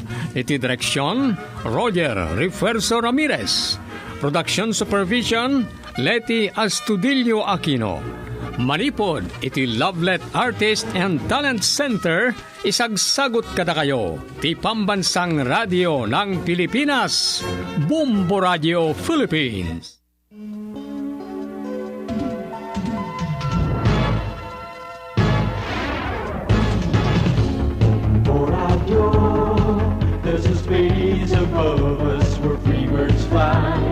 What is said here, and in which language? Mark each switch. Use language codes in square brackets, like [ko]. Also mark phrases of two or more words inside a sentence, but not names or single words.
[ilo] Iti direksyon, Roger Refuerzo Ramirez. [en] Production Supervision, Leti Astudillo Aquino. [ilo] Manipod, iti Lovelet Artist and Talent Center, isagsagot kada kayo, ti Pambansang Radio ng Pilipinas, Bombo Radio Philippines. [en] There's a space above us where free birds fly.